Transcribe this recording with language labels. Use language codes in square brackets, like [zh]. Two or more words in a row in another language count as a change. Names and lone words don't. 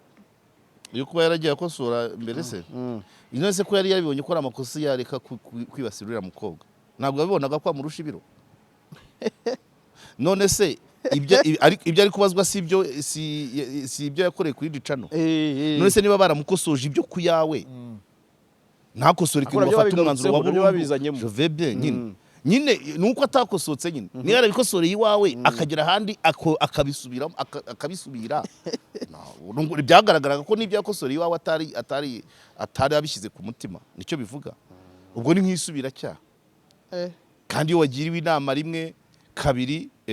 [rw] yo kuba yaragiye akosora mbere se ino se ko yari yabibonye ko amakosa yareka kwibasirira mukobwa ntabwo yabibonaga ko amurusha ibiro none se ibyo ari kubazwa si ibyo yakoreye kuri dicano none se niba baramukosoje ibyo ku yawe ntakosore ko bafata umwanzuro wa burundu [fr] je vais bien [rw] nyine nuko atakosotse nyine niyo yarabikosoreye iwawe akagera ahandi akabisubira byagaragaraga ko n'ibyo yakosoreye iwawe atari abishyize ku mutima nicyo bivuga ubwo ni nk'isubira cyaha kandi iyo wagiriwe inama rimwe kabiri